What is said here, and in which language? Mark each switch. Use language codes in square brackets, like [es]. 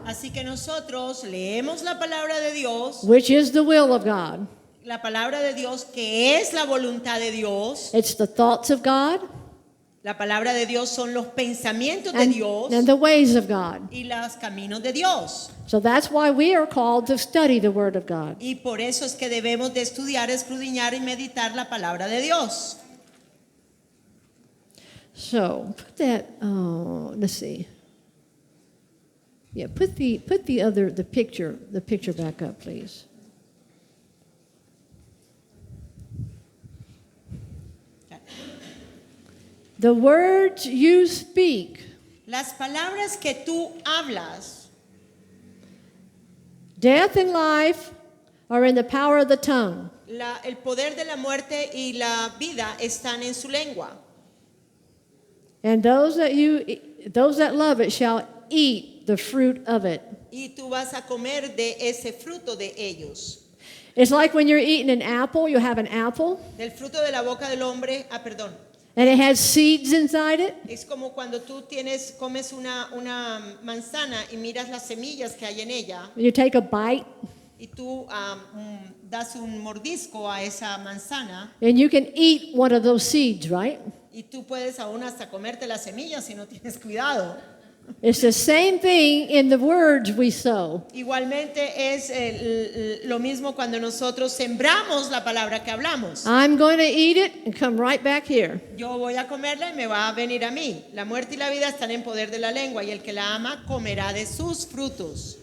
[es] Así que nosotros leemos la palabra de Dios, [en] which is the will of God. [es] la palabra de Dios que es la voluntad de Dios. [en] It's the thoughts of God [es] La palabra de Dios son los pensamientos de Dios [en] and the ways of God. [es] y los caminos de Dios. [en] So that's why we are called to study the word of God. [es] Y por eso es que debemos de estudiar, escudriñar y meditar la palabra de Dios. [en] So put that. Oh, let's see. Yeah, put the picture back up, please. The words you speak, [es] Las palabras que tú hablas, [en] death and life, are in the power of the tongue. [es] el poder de la muerte y la vida están en su lengua. [en] And those that love it shall eat the fruit of it. [es] Y tú vas a comer de ese fruto de ellos. [en] It's like when you're eating an apple, you have an apple, [es] Del fruto de la boca del hombre, perdón. [en] and it has seeds inside it. [es] Es como cuando tú comes una manzana y miras las semillas que hay en ella [en] You take a bite, [es] y tú das un mordisco a esa manzana [en] and you can eat one of those seeds, right? [es] y tú puedes aún hasta comerte las semillas si no tienes cuidado. [en] It's the same thing in the words we sow. [es] Igualmente es lo mismo cuando nosotros sembramos la palabra que hablamos. [en] I'm going to eat it and come right back here. [es] Yo voy a comerla y me va a venir a mí. La muerte y la vida están en poder de la lengua y el que la ama comerá de sus frutos.